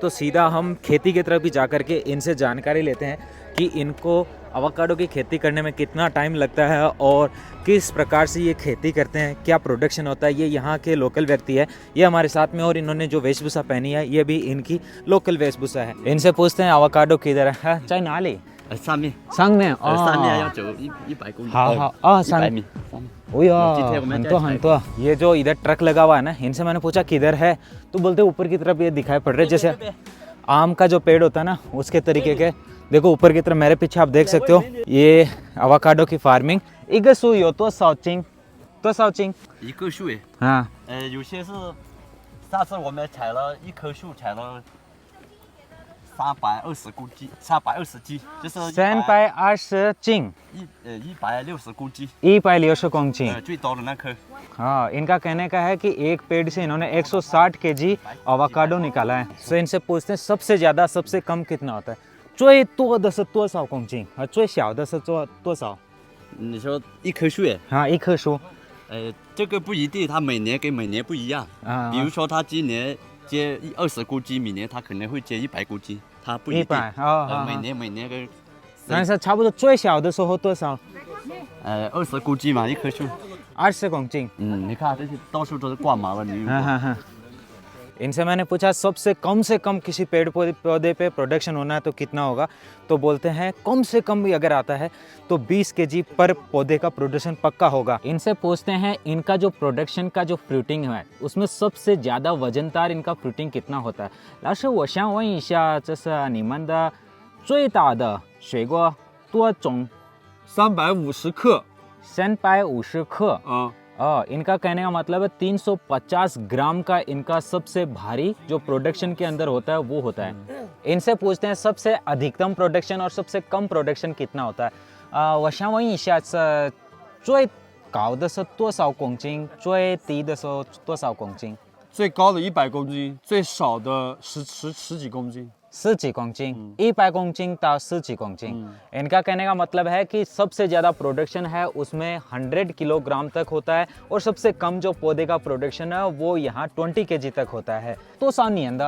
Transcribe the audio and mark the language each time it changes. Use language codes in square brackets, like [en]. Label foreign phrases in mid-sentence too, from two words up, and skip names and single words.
[hi] तो सीधा हम खेती की तरफ भी जा करके इनसे जानकारी लेते हैं कि इनको अवाकाडो की खेती करने में कितना टाइम लगता है और किस प्रकार से ये खेती करते हैं, क्या प्रोडक्शन होता है। ये यहाँ के लोकल व्यक्ति है, ये हमारे साथ में, और इन्होंने जो वेशभूषा पहनी है ये भी इनकी लोकल वेशभूषा है। इनसे पूछते हैं अवाकाडो किधर है? चाइना वाली [zh] 上面， [hi] संग में [zh] 上面要走100公里。 [hi] हाँ [zh] 100米。 [hi] हम तो ये जो इधर ट्रक लगा हुआ है ना, इनसे मैंने पूछा किधर है तो बोलते ऊपर की तरफ ये दिखाई पड़ रहे हैं, जैसे आम का जो पेड़ होता है ना उसके तरीके के। देखो ऊपर की तरफ मेरे पीछे आप देख सकते हो ये अवाकाडो की फार्मिंग। [zh] 一个树有多少斤？多少斤？一个树诶， [hi] हाँ [zh] 有些是，上次我们采了一棵树采了 320 公斤，320斤，就是 320斤 160公斤， 160公斤最多的那颗。 [hi] हाँ, इनका कहने का है कि एक पेड़ से इन्होंने 160 केजी अवाकाडो निकाला है। तो इनसे पूछते हैं सबसे ज़्यादा सबसे कम कितना होता है? [zh] 最多的是多少公斤？和最小的是多少？你说一棵树， हाँ, 一棵树。这个不一定，它每年跟每年不一样。啊比如说它今年接20公斤，明年它可能会接100公斤，它不一定。 100啊，每年跟但是差不多最小的时候多少 20公斤嘛，一棵树。 20公斤。你看这些到处都是挂满了牛油果。 [hi] हाँ। इनसे मैंने पूछा सबसे कम से कम किसी पेड़ पौधे पे प्रोडक्शन होना है तो कितना होगा? तो बोलते हैं कम से कम भी अगर आता है तो 20 केजी पर पौधे का प्रोडक्शन पक्का होगा। इनसे पूछते हैं इनका जो प्रोडक्शन का जो फ्रूटिंग है उसमें सबसे ज़्यादा वजनदार इनका फ्रूटिंग कितना होता है? [zh] 老师，我想问一下，这是你们的最大的水果多重 350克。 [hi] 350克 इनका कहने का मतलब है 350 ग्राम का इनका सबसे भारी जो प्रोडक्शन के अंदर होता है वो होता है। इनसे पूछते हैं सबसे अधिकतम प्रोडक्शन और सबसे कम प्रोडक्शन कितना होता है? [zh] 我想问一下，这最高的是多少公斤？最低的是多少公斤？最高的100公斤，最少的十几公斤。 10 几公斤100公斤到10几公斤 [hi] इनका कहने का मतलब है कि सबसे ज़्यादा प्रोडक्शन है उसमें 100 किलोग्राम तक होता है और सबसे कम जो पौधे का प्रोडक्शन है वो यहाँ 20 केजी तक होता है। तो [zh] 3 年的